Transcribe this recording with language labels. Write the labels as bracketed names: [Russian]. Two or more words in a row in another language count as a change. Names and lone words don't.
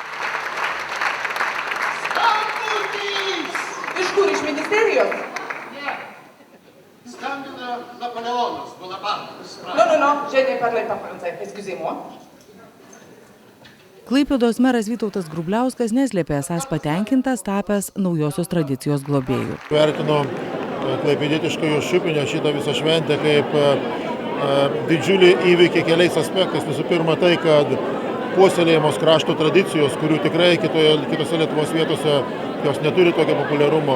[Lithuanian] Iš kur, iš ministerijos? Skambina Napoleonas Bonapartas. [French] No, je ne parle pas français, excusez-moi. [Lithuanian] Klaipėdos meras Vytautas Grubliauskas neslėpė esąs patenkintas tapęs naujosios tradicijos globėjų. Vertino klaipėdietiškojo šiupinio šitą visą šventę kaip didžiulį įvykį keliais aspektais. Visų pirma tai, kad puoselėjamos krašto tradicijos, kurių tikrai kitose Lietuvos vietose jos neturi tokio populiarumo.